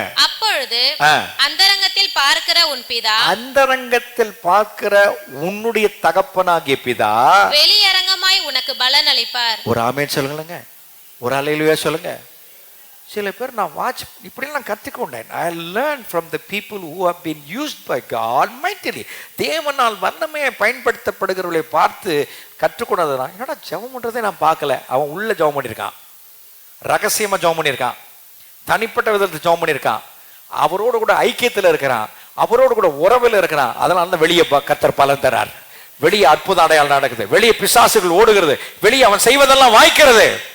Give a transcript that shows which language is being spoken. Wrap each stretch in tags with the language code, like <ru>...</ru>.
<ta>அப்பொழுது அந்தரங்கத்தில் பார்க்கிற உன் பிதா, அந்தரங்கத்தில் பார்க்கிற உன்னுடைய தகப்பனாகிய பிதா வெளியரங்கமாய் உனக்கு பலன் அளிப்பார். ஒரு ஆமென் சொல்லுங்க, ஒரு அல்லேலூயா சொல்லுங்க. சில பேர் நான் இப்படிலாம் கற்றுக்கொண்டேன்.</ta> <en>I learned from the people who have been used by God mightily.</en> <ta>தேவனால் வல்லமையை பயன்படுத்தப்படுகிறவர்களை பார்த்து கற்றுக்கொண்டதுனா, என்னடா ஜெபம் பண்றதே நான் பார்க்கல. அவன் உள்ள ஜெபம் பண்ணியிருக்கான், ரகசியமா ஜெபம் பண்ணியிருக்கான், தனிப்பட்ட விதத்தில் ஜெபம் பண்ணியிருக்கான், அவரோடு கூட ஐக்கியத்தில் இருக்கிறான், அவரோடு கூட உறவில் இருக்கிறான். அதனால தான் வெளியே கர்த்தர் பலன் தரார். வெளியே அற்புத அடையாளம் நடக்குது, வெளியே பிசாசுகள் ஓடுகிறது, வெளியே அவன் செய்வதெல்லாம் வாய்க்கிறது.</ta>